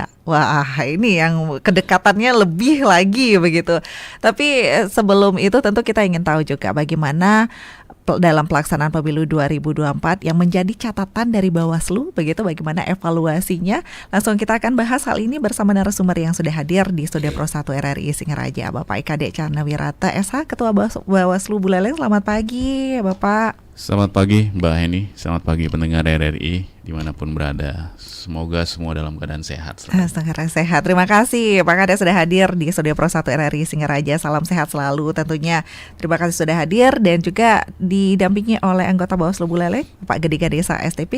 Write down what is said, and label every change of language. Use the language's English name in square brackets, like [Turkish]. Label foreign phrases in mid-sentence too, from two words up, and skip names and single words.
[Indonesian] Wah, ini yang kedekatannya lebih lagi begitu. Tapi sebelum itu tentu kita ingin tahu juga bagaimana dalam pelaksanaan pemilu 2024 yang menjadi catatan dari Bawaslu, begitu bagaimana evaluasinya. Langsung kita akan bahas hal ini bersama narasumber yang sudah hadir di Studio Pro 1 RRI Singaraja, Bapak EKD Chandra Wirata SH, Ketua Bawaslu Buleleng. Selamat pagi, Bapak. Selamat pagi Mbak Heni, selamat pagi pendengar RRI dimanapun berada. Semoga semua dalam keadaan sehat. Sehat. Terima kasih Pak Kades sudah hadir di Studio Pro 1 RRI Singaraja. Salam sehat selalu tentunya. Terima kasih sudah hadir dan juga didampingi oleh anggota Bawaslu Buleleng Pak Gede Ganesa STP.